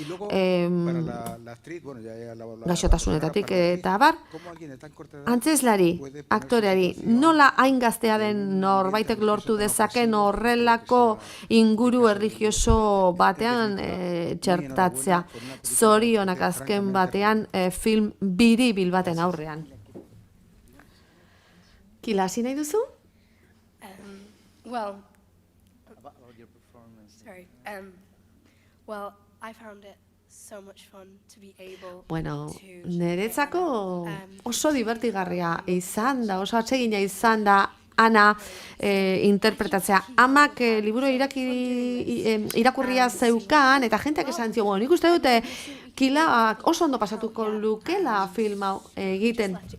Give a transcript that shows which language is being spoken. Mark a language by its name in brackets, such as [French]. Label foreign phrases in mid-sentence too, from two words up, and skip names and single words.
[Basque] gaixotasunetatik eta bar, antzezlari, aktoreari, nola hain gaztea den norbaitek lortu dezaken horrelako inguru erlijioso batean txertatzea, zorionak azken batean film biribil baten aurrean. Kila, hasi nahi duzu? [English] Well, sorry. Well, I found it so much fun to be able [Basque] niretzako oso divertigarria izan da, oso atsegina izan da Ana interpretatzea. Amak liburu irakurria zeukan eta jenteak esan zio, nik uste dute Kilak oso ondo pasatuko lukela filma egiten.